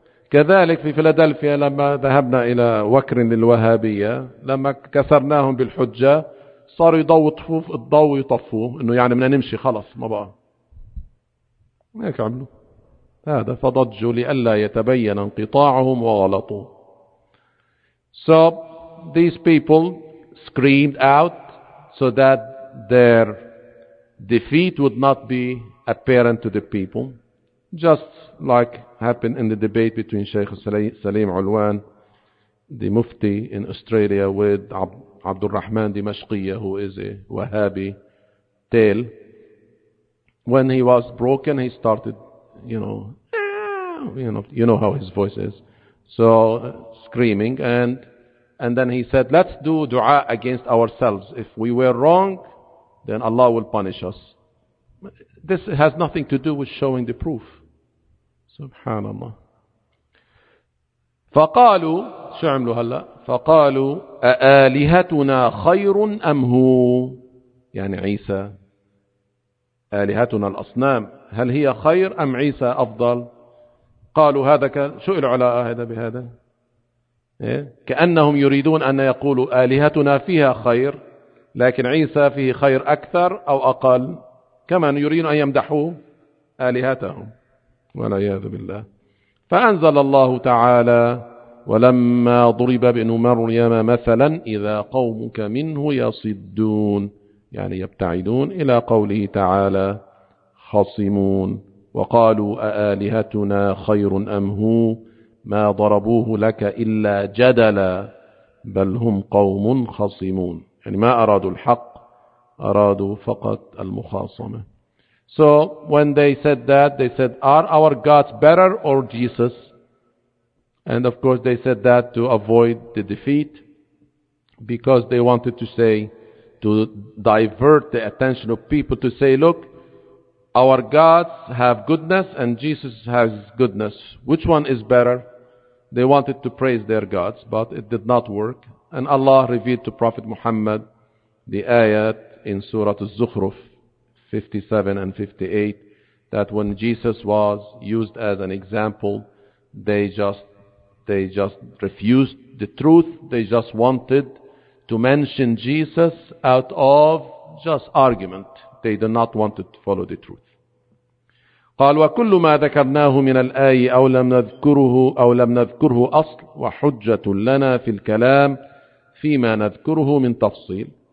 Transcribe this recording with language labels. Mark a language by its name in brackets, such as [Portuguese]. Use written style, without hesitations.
[Arabic] كذلك في فيلادلفيا لما ذهبنا إلى وكر للوهابية لما كسرناهم بالحجة صار يضو طفوف الضو يطفوه إنه يعني بدنا نمشي خلص ما بقى ما يكملوا هذا. فضجوا لئلا يتبين انقطاعهم وغلطوا. [English] So these people screamed out so that their defeat would not be apparent to the people. Just like happened in the debate between Sheikh Salim Ulwan, the Mufti in Australia, with Abdul Rahman Dimashqiya, who is a Wahhabi tail. When he was broken, he started, you know how his voice is. So screaming, and then he said, let's do dua against ourselves. If we were wrong, then Allah will punish us. This has nothing to do with showing the proof. [Arabic] سبحان الله. فقالوا شو عملوا هلأ؟ فقالوا أآلهتنا خير أم هو؟ يعني عيسى آلهتنا الأصنام هل هي خير أم عيسى أفضل؟ قالوا هذا شو العلاء هذا بهذا؟ إيه؟ كأنهم يريدون أن يقولوا آلهتنا فيها خير لكن عيسى فيه خير أكثر أو أقل كمان يريدون أن يمدحوا آلهتهم والعياذ بالله. فأنزل الله تعالى ولما ضرب ابن مريم مثلا إذا قومك منه يصدون يعني يبتعدون إلى قوله تعالى خصمون. وقالوا أآلهتنا خير أم هو ما ضربوه لك إلا جدلا بل هم قوم خصمون. يعني ما أرادوا الحق أرادوا فقط المخاصمة. [English] So when they said that, they said, are our gods better or Jesus? And of course they said that to avoid the defeat because they wanted to say, to divert the attention of people to say, look, our gods have goodness and Jesus has goodness. Which one is better? They wanted to praise their gods, but it did not work. And Allah revealed to Prophet Muhammad the ayat in Surah Az-Zukhruf 57 and 58, that when Jesus was used as an example, they just refused the truth. They just wanted to mention Jesus out of just argument. They did not want to follow the truth. [Arabic] قال وكل ما ذكرناه من الآية أو لم نذكره أصل وحجة لنا في الكلام فيما نذكره من تفصيل.